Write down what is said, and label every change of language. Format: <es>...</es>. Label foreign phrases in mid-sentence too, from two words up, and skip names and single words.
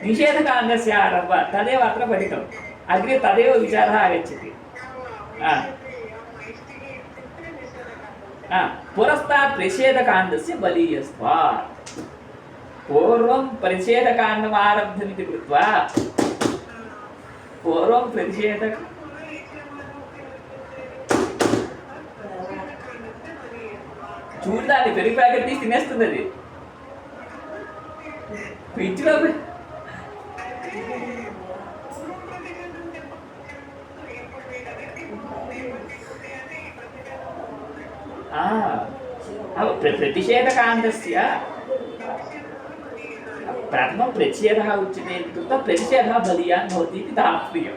<sa>निषेधकाण्डस्य आरम्भात् तदेव अत्र पठितम्। अग्रे तदेव विचारः आगच्छति। पुरस्तात् प्रतिषेधकाण्डस्य बलीयत्वात् पूर्वं प्रतिषेधकाण्डम् आरब्धमिति कृत्वा पूर्वं प्रतिषेधक</sa> <te>చూడాలి పెరుగు ప్యాకెట్ తీసి తినేస్తుంది అది</te> <sa>ఫ్రిడ్జ్లో प्रतिषेधकाण्डस्य प्रथमं प्रतिषेधः उच्यते इति कृत्वा प्रतिषेधः बलीयान् भवति इति तात्पर्यम्।</sa>